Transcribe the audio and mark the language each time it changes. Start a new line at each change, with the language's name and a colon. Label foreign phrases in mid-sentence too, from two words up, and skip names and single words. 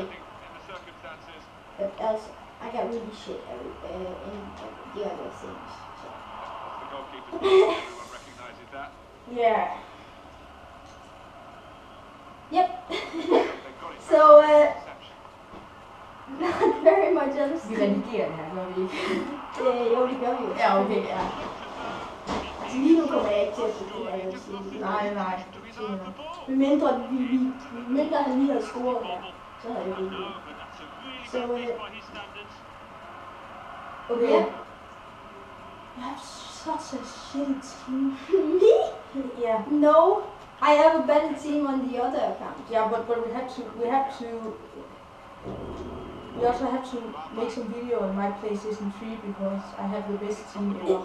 English: But else, I got really shit in the other things. So. Yeah. Yep. So not very much else.
Danish: Vi redigerer den her, gør vi ikke? Jo, det gør vi jo. Ja, okay, ja. Altså lige nu kommer jeg ikke til at putte det her, jeg vil sige. Nej. Medmindre han lige havde scoret her, så havde jeg det ikke. Så okay.
English: Yeah. You have such a shitty team. Me? Yeah. No, I have a better team on the other account. Yeah, but we have to We also have to make some video on my PlayStation 3 because I have the best team ever.